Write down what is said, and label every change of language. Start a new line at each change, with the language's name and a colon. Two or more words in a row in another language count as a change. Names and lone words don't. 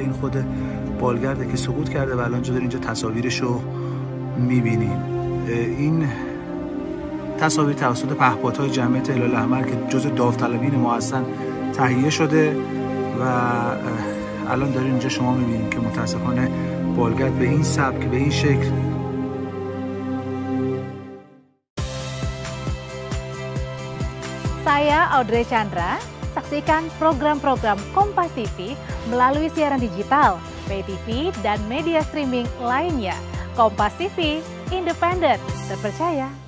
Persian: این خود بالگرده که سقوط کرده و الان اینجا تصاویرش رو میبینیم. این تصاویر توسط پهپادهای جمعیت هلال احمر که جزء داوطلبین ما هستن تهیه شده و الان دارین اینجا شما میبینید که متاسفانه بالگرد به این سبک، به این شکل
Indonesian: Saya Audrey Chandra, saksikan program-program Kompas TV melalui siaran digital,
English: pay TV,
Indonesian: dan media streaming lainnya. Kompas TV, independen, terpercaya.